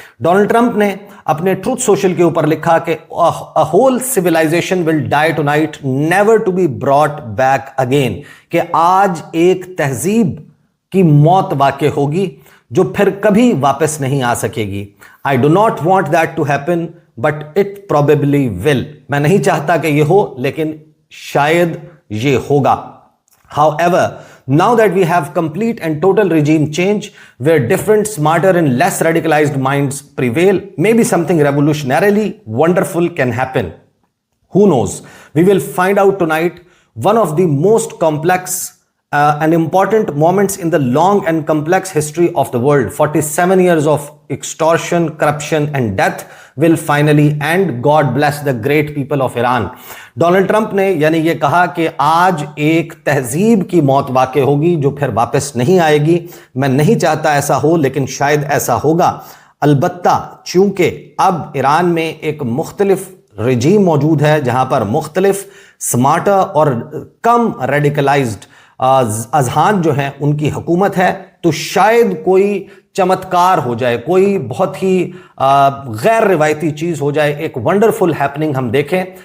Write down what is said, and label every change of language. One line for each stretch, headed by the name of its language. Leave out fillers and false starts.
Hindi: Donald Trump ने अपने truth social के ऊपर लिखा कि
English: a whole civilization will die tonight, never to be brought back again,
Hindi: कि आज एक तहजीब की मौत वाक़ई होगी जो फिर कभी वापस नहीं आ सकेगी।
English: I do not want that to happen but it probably will.
Hindi: मैं नहीं चाहता कि यह हो, लेकिन शायद ये होगा।
English: However, now that we have complete and total regime change where different, smarter and less radicalized minds prevail, maybe something revolutionarily wonderful can happen. Who knows? We will find out tonight. One of the most complex and important moments in the long and complex history of the world. 47 years of extortion, corruption and death will finally end. God bless the great people of Iran.
Hindi: Donald Trump ने यानी ये कहा कि आज एक तहजीब की मौत वाक़ई होगी जो फिर वापस नहीं आएगी। मैं नहीं चाहता ऐसा हो, लेकिन शायद ऐसा होगा। अलबत्ता चूंकि अब ईरान में एक मुख्तलिफ रजीम मौजूद है जहां पर मुख्तलिफ स्मार्टर और कम रेडिकलाइज्ड अजहान जो हैं उनकी हुकूमत है, तो शायद कोई चमत्कार हो जाए, कोई बहुत ही गैर रिवायती चीज हो जाए, एक वंडरफुल हैपनिंग हम देखें।